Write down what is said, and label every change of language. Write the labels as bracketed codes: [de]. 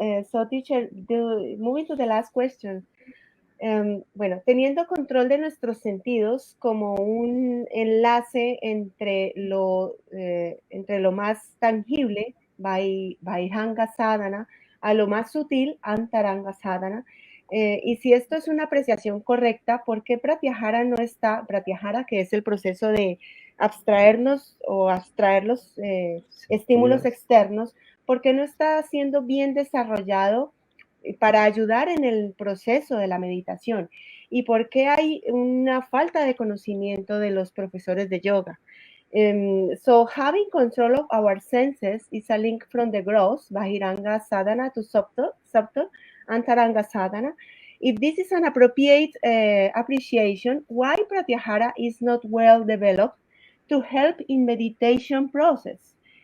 [en] So teacher, moving to the last question. [es] Bueno, teniendo control de nuestros sentidos como un enlace entre lo más tangible, Vaihanga Sadhana, a lo más sutil, Antaranga Sadhana. Y si esto es una apreciación correcta, ¿por qué Pratyahara no está, Pratyahara, que es el proceso de abstraernos o abstraer los estímulos externos, ¿por qué no está siendo bien desarrollado para ayudar en el proceso de la meditación? ¿Y por qué hay una falta de conocimiento de los profesores de yoga? [en] So having control of our senses is a link from the gross, Bahiranga Sadhana, to subtle Antaranga Sadhana. If this is an appropriate appreciation, why Pratyahara is not well developed to help in meditation process?